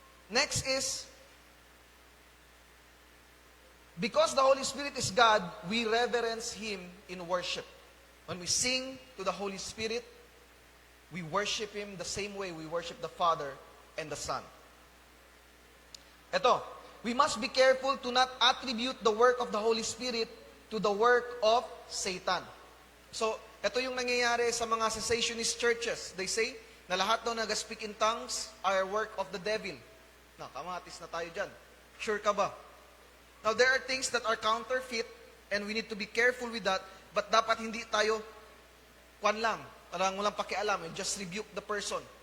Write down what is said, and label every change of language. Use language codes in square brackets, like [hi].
[en] Next is, because the Holy Spirit is God, we reverence Him in worship. When we sing to the Holy Spirit, we worship Him the same way we worship the Father and the Son. Ito, we must be careful to not attribute the work of the Holy Spirit to the work of Satan. [tl] So, ito yung nangyayari sa mga cessationist churches. [en] They say [tl] na lahat daw nag-speak [en] in tongues are work of the devil. [tl] Na, kamatis na tayo dyan. Sure ka ba? [en] Now, there are things that are counterfeit and we need to be careful with that, but [tl] dapat hindi tayo kwan lang, parang walang pakialam, [en] and just rebuke the person.